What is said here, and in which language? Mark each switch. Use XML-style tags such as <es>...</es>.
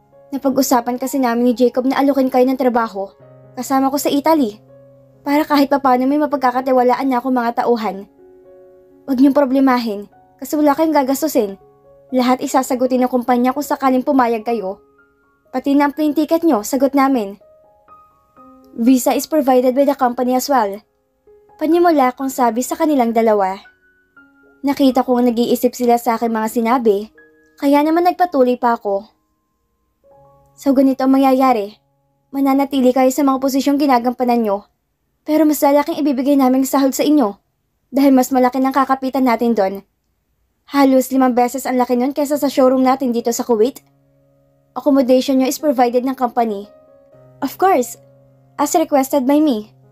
<tl>Napag-usapan kasi namin ni Jacob na alukin kayo ng trabaho kasama ko sa Italy para kahit papano may mapagkakatiwalaan na ako mga tauhan. Huwag niyong problemahin kasi wala kayong gagastusin. Lahat isasagutin ng kumpanya kung sakaling pumayag kayo. Pati na ang plane ticket niyo, sagot namin.</tl> <en>Visa is provided by the company as well.</en> <tl>Panimula kong sabi sa kanilang dalawa. Nakita kong nag-iisip sila sa aking mga sinabi, kaya naman nagpatuloy pa ako. So ganito ang mangyayari. Mananatili kayo sa mga posisyong ginagampanan nyo, pero mas lalaking ibibigay namin sahod sa inyo dahil mas malaki ng kakapitan natin doon. Halos 5 beses ang laki nun kaysa sa showroom natin dito sa Kuwait.</tl> <en>Accommodation</en> <tl>nyo</tl> <en>is provided</en> <tl>ng</tl> <en>company. Of course, as requested by me.</en>